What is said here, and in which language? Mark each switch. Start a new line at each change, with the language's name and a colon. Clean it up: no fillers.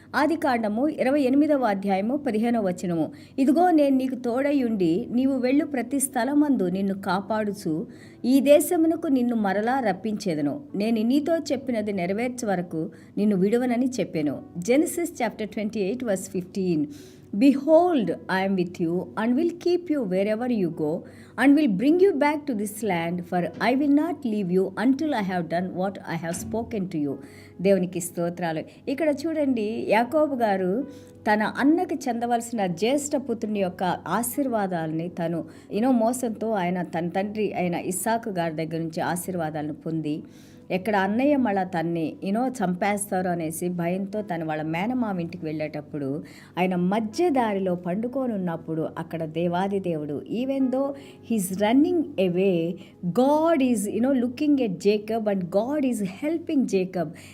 Telugu: ఆది కాండము 28వ అధ్యాయము 15వ వచనము. ఇదిగో నేను నీకు తోడయుండి నీవు వెళ్ళు ప్రతి స్థలమందు నిన్ను కాపాడుచు ఈ దేశమునకు నిన్ను మరలా రప్పించేదను. నేను నీతో చెప్పినది నెరవేర్చే వరకు నిన్ను విడువనని చెప్పాను.
English: Genesis chapter 28 verse 15. Behold, I am with you, and will keep you wherever you go, and will bring you back to this land, for I will not leave you until I have done what I have spoken to you.
Telugu: దేవునికి స్తోత్రాలు. ఇక్కడ చూడండి, యాకోబు గారు తన అన్నకి చెందవలసిన జ్యేష్ఠ పుత్రుని యొక్క ఆశీర్వాదాలని తను మోసంతో ఆయన తన తండ్రి అయిన ఇస్సాకు గారి దగ్గర నుంచి ఆశీర్వాదాలను పొంది, ఎక్కడ అన్నయ్య మళ్ళా తన్ని చంపేస్తారు అనేసి భయంతో తను వాళ్ళ మేనమామ ఇంటికి వెళ్ళేటప్పుడు ఆయన మధ్య దారిలో పండుకొని ఉన్నప్పుడు అక్కడ దేవాది దేవుడు,
English: Even though he's running away, God is looking at Jacob and God is helping Jacob.